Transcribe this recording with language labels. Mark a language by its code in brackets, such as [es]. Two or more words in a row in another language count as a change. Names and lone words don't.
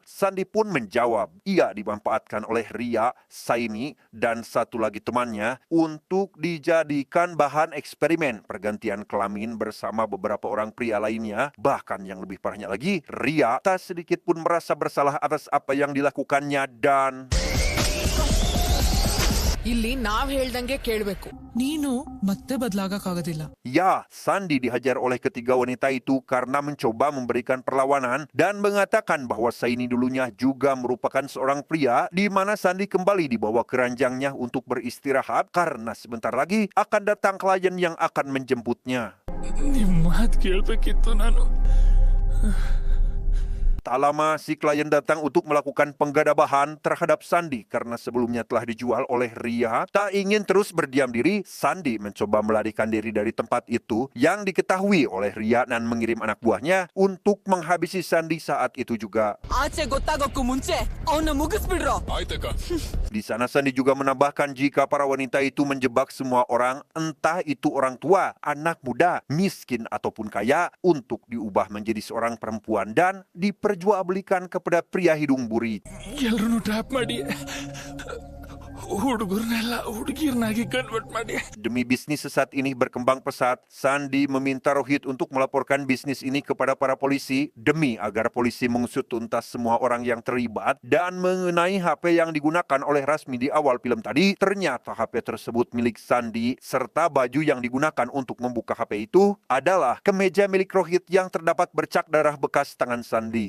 [id] Sandi pun menjawab, ia dimanfaatkan oleh Ria, Saini, dan satu lagi temannya untuk dijadikan bahan eksperimen pergantian kelamin bersama beberapa orang pria lainnya. Bahkan yang lebih parahnya lagi, Ria tak sedikit pun merasa bersalah atas apa yang dilakukannya dan... [kn] ಇಲ್ಲಿ ನಾವ್ ಹೇಳ್ದಂಗೆ ಕೇಳ್ಬೇಕು. ನೀನು ಮತ್ತೆ ಬದಲಾಗಕ್ಕಾಗೋದಿಲ್ಲ. [id] Ya, Sandi dihajar oleh ketiga wanita itu karena mencoba memberikan perlawanan dan mengatakan bahwa Saini dulunya juga merupakan seorang pria, di mana Sandi kembali dibawa ke ranjangnya untuk beristirahat karena sebentar lagi akan datang klien yang akan menjemputnya. [kn] ನಿಮ್ ಮಾತ್ ಕೇಳ್ಬೇಕಿತ್ತು ನಾನು. [id] Tak lama, si klien datang untuk melakukan penggadabahan terhadap Sandi karena sebelumnya telah dijual oleh Ria. Tak ingin terus berdiam diri, Sandi mencoba melarikan diri dari tempat itu yang diketahui oleh Ria dan mengirim anak buahnya untuk menghabisi Sandi saat itu juga. [kn] ಆಚೆ ಗೊತ್ತಾಗೋಕ್ಕೂ ಮುಂಚೆ ಅವನ್ನ ಮುಗಿಸ್ಬಿಡ್ರೋ. ಆಯ್ತಕ್ಕ. [id] Di sana Sandi juga menambahkan jika para wanita itu menjebak semua orang, entah itu orang tua, anak muda, miskin ataupun kaya, untuk diubah menjadi seorang perempuan dan diperjualbelikan kepada pria hidung buri. [kn] ಎಲ್ರು ಟ್ಯಾಪ್ ಮಾಡಿ ಹುಡುಗರ್ನೆಲ್ಲ ಹುಡುಗಿರ್ನಾಗಿ ಕನ್ವರ್ಟ್ ಮಾಡಿ. [id] Demi bisnis sesat ini berkembang pesat, Sandi meminta Rohit untuk melaporkan bisnis ini kepada para polisi demi agar polisi mengusut tuntas semua orang yang terlibat. Dan mengenai HP yang digunakan oleh Rasmi di awal film tadi, ternyata HP tersebut milik Sandi, serta baju yang digunakan untuk membuka HP itu adalah kemeja milik Rohit yang terdapat bercak darah bekas tangan Sandi.